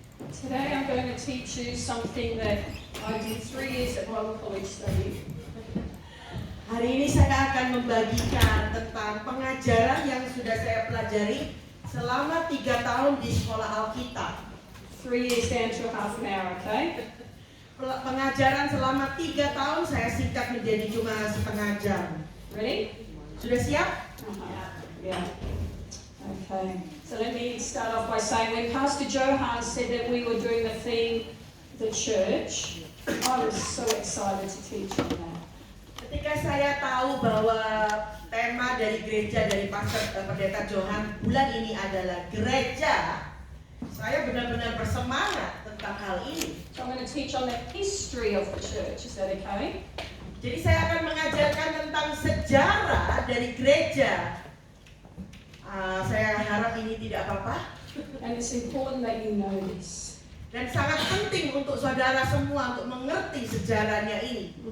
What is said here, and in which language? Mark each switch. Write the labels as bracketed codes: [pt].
[en] Today I'm going to teach you something that I did 3 years at Bible College study. [id] Hari ini saya akan membagikan tentang pengajaran yang sudah saya pelajari selama 3 tahun di sekolah Alkitab. [en] 3 years down to a half an hour, okay? [id] Pengajaran selama 3 tahun saya singkat menjadi cuma setengah jam. [en] Ready? [id] Sudah siap? [en] Yeah. Okay. So let me start off by saying when Pastor Johan said that we were doing the theme, the church, I was so excited to teach on that. [id] Ketika saya tahu bahwa tema dari gereja dari Pastor Pendeta Johan bulan ini adalah gereja, saya benar-benar bersemangat tentang hal ini. [en] So I'm going to teach on the history of the church. Is that okay? [id] Jadi saya akan mengajarkan tentang sejarah dari gereja. Saya harap ini tidak apa-apa. [en] And it's important that you know this. [id] Dan sangat penting untuk saudara semua untuk mengerti sejarahnya ini.